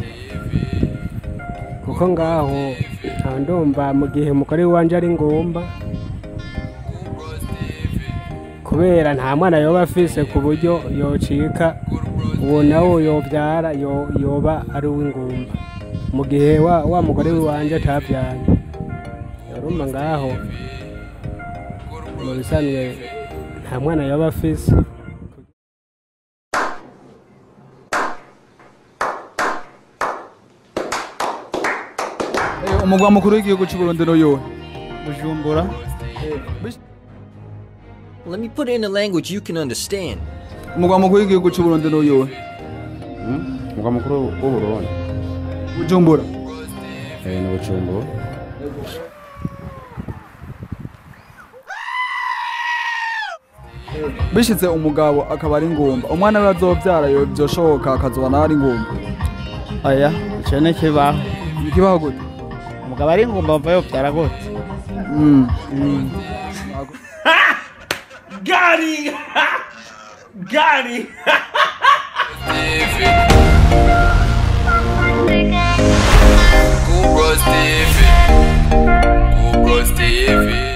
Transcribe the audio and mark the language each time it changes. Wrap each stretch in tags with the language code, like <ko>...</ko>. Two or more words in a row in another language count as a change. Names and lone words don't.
<rn>kuko ngaho nta ndumva mu gihe umugore wanje ari ingumba kubera nta mwana yoba afise ku buryo yocika uwo nawe yobyara yoba ari uw'ingumba mu gihe wa mugore wanje atabyara urumva ngaho mu bisanzwe nta mwana yoba afise umugwa mukuru w'igihugu cy'u Burundi no yowe Bujumbura.</rn> <en>Let me put it in a language you can understand.</en> <rn>umugwa mukuru w'igihugu cy'u Burundi no yowe umugwa mukuru w'u Burundi Bujumbura ni Bujumbura bishitse umugabo akaba ari ingumba umwana we azovyara byoshoboka akazoba nawe ari ingumba oya icyo ni kibaho ikibaho gute umugabo ari ingumba mva yobyara gute</rn> <en>Got him! Got him! Kubros TV.</en>